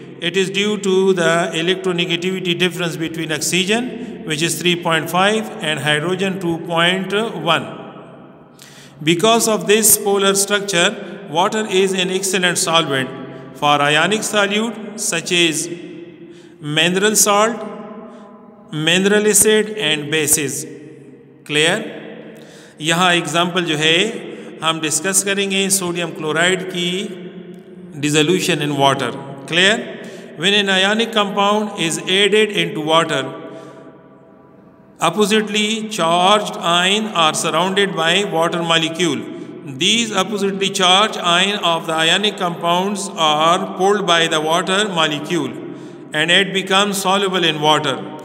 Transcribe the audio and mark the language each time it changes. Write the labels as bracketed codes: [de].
[en] It is due to the electronegativity difference between oxygen, which is 3.5, and hydrogen 2.1. Because of this polar structure, water is an excellent solvent for ionic solute such as mineral salt, mineral acid and bases. Clear? [ur] یہاں example جو ہے ہم discuss کریں گے sodium chloride کی dissolution in water. [en] Clear? When an ionic compound is added into water, oppositely charged ions are surrounded by water molecule. These oppositely charged ions of the ionic compounds are pulled by the water molecule and it becomes soluble in water.